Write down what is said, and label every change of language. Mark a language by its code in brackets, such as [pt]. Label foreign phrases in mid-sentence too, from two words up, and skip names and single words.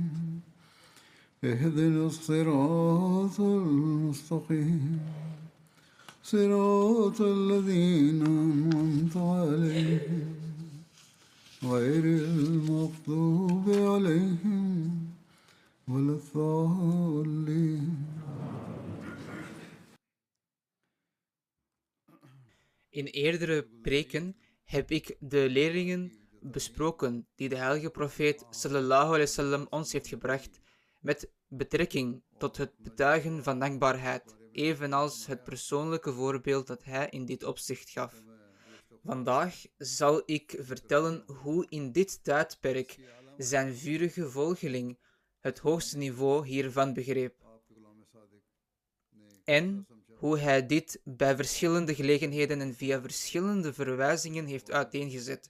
[ar] اهدنا الصراط المستقيم صراط الذين أنعمت عليهم غير المغضوب عليهم ولا الضالين. [nl] In eerdere preken heb ik de leringen besproken die de heilige profeet [ar] صلى الله عليه وسلم [nl] ons heeft gebracht met betrekking tot het betuigen van dankbaarheid, evenals het persoonlijke voorbeeld dat hij in dit opzicht gaf. Vandaag zal ik vertellen hoe in dit tijdperk zijn vurige volgeling het hoogste niveau hiervan begreep en hoe hij dit bij verschillende gelegenheden en via verschillende verwijzingen heeft uiteengezet.